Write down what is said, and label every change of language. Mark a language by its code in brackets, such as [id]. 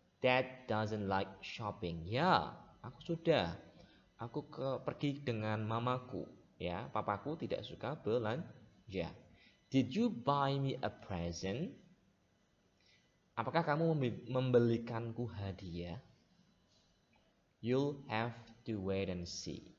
[en] Dad doesn't like shopping. [id] Ya, aku sudah. Aku pergi dengan mamaku. Ya, papaku tidak suka belanja. [en] Did you buy me a present? [id] Apakah kamu membelikanku hadiah? [en] You'll have to wait and see.